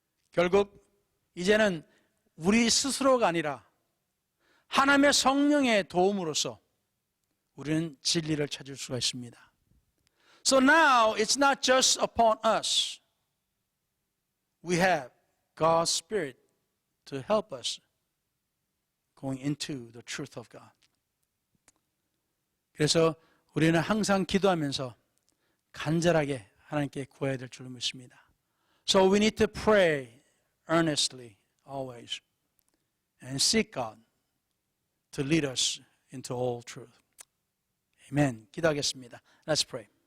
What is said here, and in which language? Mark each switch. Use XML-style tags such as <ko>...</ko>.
<ko>결국 이제는 우리 스스로가 아니라 하나님의 성령의 도움으로써 우리는 진리를 찾을 수가 있습니다.</ko> <en>So now it's not just upon us. We have God's Spirit to help us going into the truth of God.</en> <ko>그래서 우리는 항상 기도하면서 간절하게 하나님께 구해야 될 줄로 믿습니다.</ko> <en>So we need to pray earnestly always and seek God to lead us into all truth. Amen.</en> <ko>기도하겠습니다.</ko> <en>Let's pray.</en>